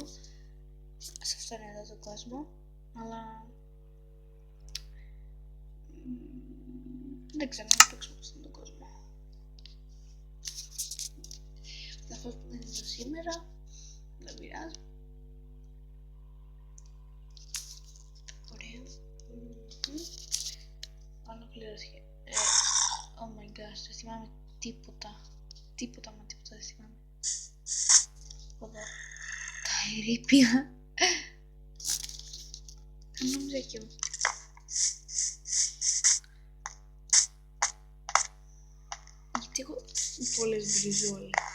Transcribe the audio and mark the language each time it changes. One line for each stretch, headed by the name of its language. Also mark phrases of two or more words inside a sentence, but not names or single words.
Greek: Σε αυτόν εδώ τον κόσμο, αλλά δεν ξέρω να παίξουμε σε αυτόν τον κόσμο. Θα φας που δεν είναι σήμερα, δεν πειράζει. Ωραία. Ολοκληρώθηκε.
English: Oh my gosh,
Greek: δεν θυμάμαι τίποτα. Τίποτα δεν θυμάμαι. Εδώ. Τα ερείπια. Νόμιζα εκεί. Γιατί έχω πολλές μπριζόλες.